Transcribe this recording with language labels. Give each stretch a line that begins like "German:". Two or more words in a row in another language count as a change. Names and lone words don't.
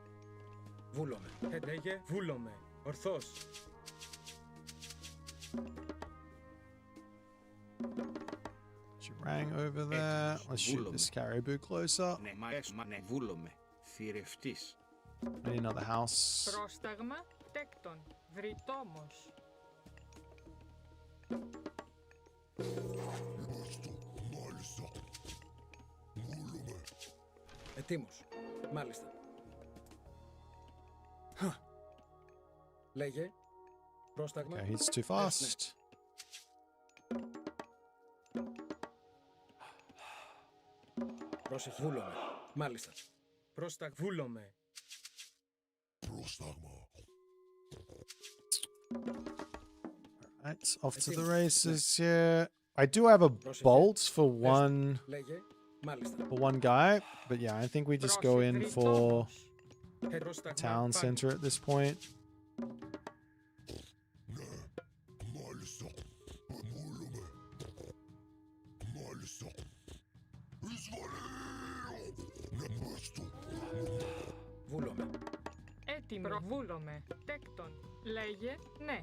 English: Rang over there. Let's shoot this caribou closer. I need another house.
Greek: Πρόσταγμα τέκτον. Βρυτόμος. Ετοίμος. Μάλιστα. Λέγε. Πρόσταγμα.
English: Okay, he's too fast.
Greek: Πρόσεχε. Βούλομαι. Μάλιστα. Βούλομαι.
English: Alright, off to the races here. I do have a bolt for one guy, but yeah, I think we just go in for town center at this point.
Greek: Βούλομαι. Έτοιμο. Βούλομαι. Τέκτον. Λέγε. Ναι.